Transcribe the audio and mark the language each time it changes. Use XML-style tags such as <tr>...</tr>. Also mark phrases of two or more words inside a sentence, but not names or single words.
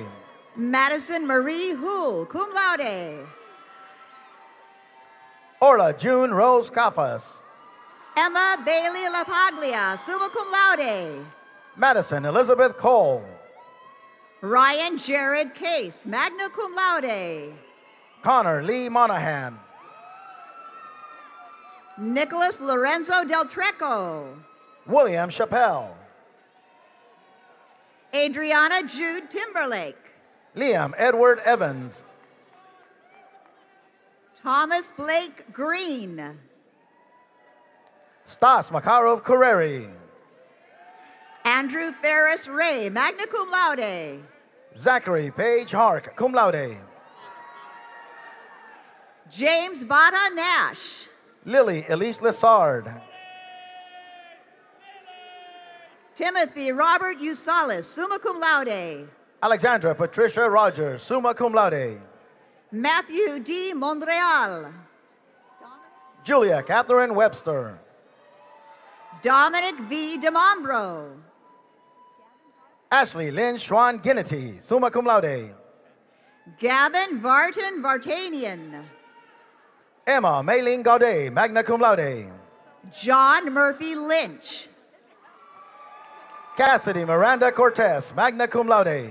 <en>Madison Marie Houle,</en> <la>cum laude.</la> <en>Orla June Rose Cafas. Emma Bailey LaPaglia,</en> <la>summa cum laude.</la> <en>Madison Elizabeth Cole. Ryan Jared Case,</en> <la>magna cum laude.</la> <en>Connor Lee Monahan. Nicholas Lorenzo Del Treco. William Chappelle. Adriana Jude Timberlake. Liam Edward Evans. Thomas Blake Green. Stas Makarov Carreri. Andrew Ferris Ray,</en> <la>magna cum laude.</la> <en>Zachary Page Hark,</en> <la>cum laude.</la> <en>James Bada Nash. Lily Elise Lessard. Timothy Robert Usalis,</en> <la>summa cum laude.</la> <en>Alexandra Patricia Rogers,</en> <la>summa cum laude.</la> <en>Matthew D. Montreal. Julia Catherine Webster. Dominic V. DeMombro. Ashley Lynn Schwan Ginnity,</en> <la>summa cum laude.</la> <en>Gavin Vartan Vartanian. Emma Mayling Gaudet,</en> <la>magna cum laude.</la> <en>John Murphy Lynch. Cassidy Miranda Cortez,</en> <la>magna cum laude.</la>